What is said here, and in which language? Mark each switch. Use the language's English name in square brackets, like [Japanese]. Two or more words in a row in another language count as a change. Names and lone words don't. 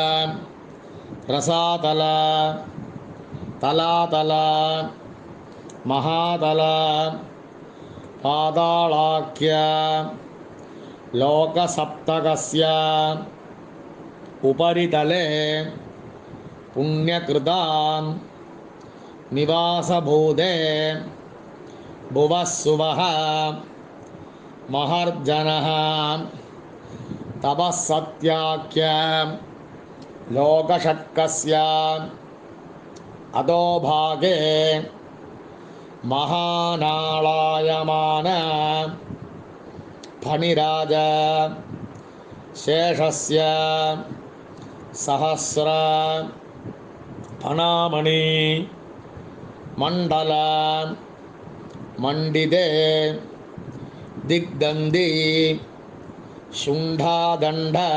[Sanskrit] రసాతల తలాతల మహాతల పాతాళాఖ్య లోకసప్తకస్య ఉపరితలే పుణ్యకృతాం నివాసభూతే భువః సువః మహర్జనః तपः सत्याख्य लोकषट्कस्य अधोभागे महानालायमान फणिराज शेषस्य सहस्र फणामणि मंडल मंडिते दिग्दन्दी शुंडादंड